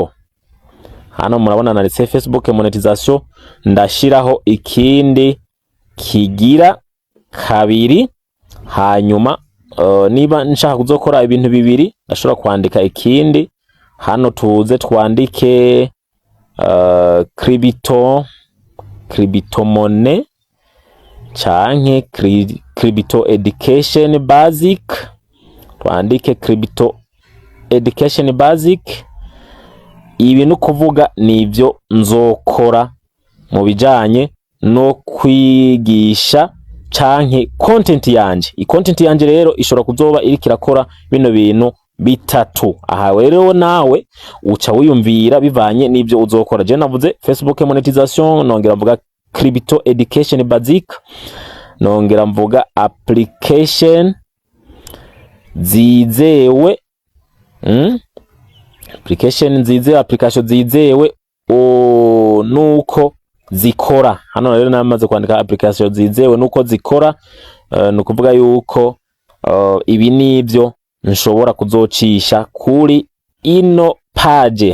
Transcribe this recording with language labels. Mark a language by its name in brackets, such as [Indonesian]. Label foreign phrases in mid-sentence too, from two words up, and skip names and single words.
[Rundi] Hano murabona nanditse Facebook monetization, ndashiraho ikindi kigira kabiri. Hanyuma niba nshaka kuzokora ibintu bibiri, ndashobora kwandika ikindi. Hano tuze twandike [English] crypto money [Rundi] canke [English] crypto education basic. [Rundi] Twandike [English] crypto education basic. [Rundi] Ibi no kuvuga nivyo nzokora mu bijanye no kwigisha canke content yanje. Content yanje rero ishobora kuzoba iri kirakora bino bintu bitatu. Aha rero nawe uca wiyumvira bivanye n'ivyo uzokora. Je navuze Facebook monetization, nongera mvuga [English] crypto education basic, [Rundi] nongera mvuga application zizewe, application zizewe nuko zikora. Hano rero namaze kwandika application zizewe nuko zikora, nukuvuga yuko ibi nivyo nshobora kuzocisha kuri ino page.